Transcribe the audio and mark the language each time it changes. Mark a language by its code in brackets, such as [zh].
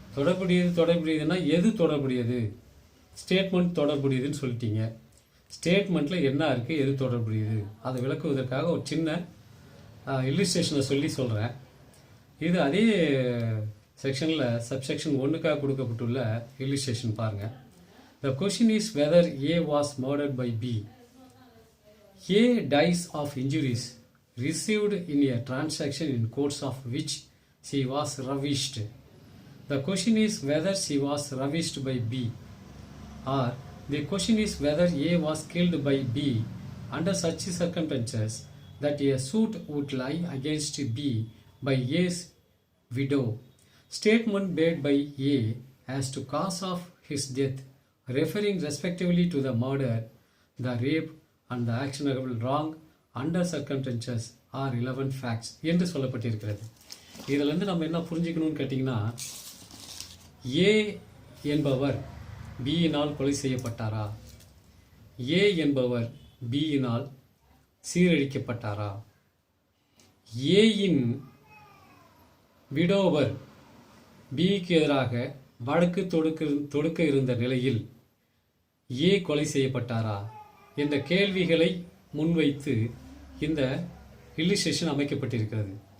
[ta] தொடர்புடையதுன்னா எது தொடர்புடையது? ஸ்டேட்மெண்ட் தொடர்புடையதுன்னு சொல்லிட்டீங்க. ஸ்டேட்மெண்ட்டில் என்ன இருக்குது, எது தொடர்புடையது, அதை விளக்குவதற்காக ஒரு சின்ன இல்லுஸ்ட்ரேஷனை சொல்கிறேன். இது அதே செக்ஷனில் சப்செக்ஷன் 1க்காக கொடுக்கப்பட்டுள்ள இல்லுஸ்ட்ரேஷன் பாருங்கள். [en] The question is whether A was murdered by B. A dies of injuries received in a transaction in course of which she was ravished. The question is whether she was ravished by B. Or the question is whether A was killed by B under such circumstances that a suit would lie against B by A's widow. Statement made by A as to cause of his death, referring respectively to the murder, the rape and the actionable wrong under circumstances are relevant facts [ta] என்று சொல்லப்பட்டிருக்கிறது. இதிலிருந்து நம்ம என்ன புரிஞ்சுக்கணும்னு கேட்டிங்கன்னா, ஏ என்பவர் பியினால் கொலை செய்யப்பட்டாரா, ஏ என்பவர் பியினால் சீரழிக்கப்பட்டாரா, ஏயின் விடோவர் பிக்கு எதிராக வழக்கு தொடுக்க இருந்த நிலையில் ஏ கொலை செய்யப்பட்டாரா என்ற கேள்விகளை முன்வைத்து இந்த இல்லுஸ்ட்ரேஷன் அமைக்கப்பட்டிருக்கிறது.